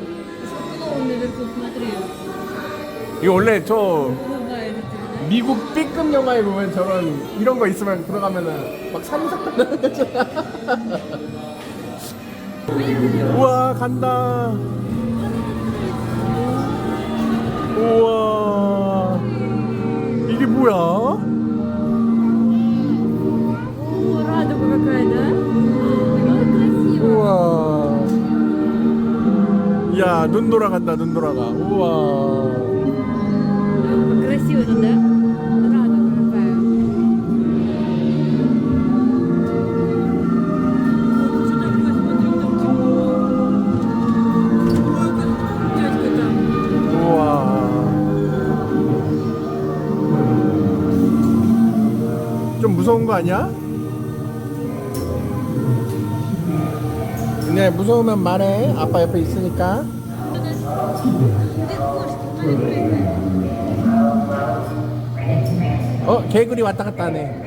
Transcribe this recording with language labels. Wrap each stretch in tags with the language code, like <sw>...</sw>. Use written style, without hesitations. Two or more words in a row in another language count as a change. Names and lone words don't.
<ko>이거 원래 저 미국</ko> <en>B급</en> <ko>영화에 보면 저런 이런 거 있으면 들어가면은 막 산삭하는 거잖아. 우와 간다. 우와 이게 뭐야?</ko> <ru>радуга какая-то. Красиво.</ru> <ko>우와. 야, 눈 돌아간다, 눈 돌아가. 우와.</ko> <ru>Красиво тут, да? Радуга какая. Тетька там.</ru> <ko>우와. 좀 무서운 거 아니야? 네, 무서우면 말해. 아빠 옆에 있으니까. 개구리 왔다 갔다 하네.</ko>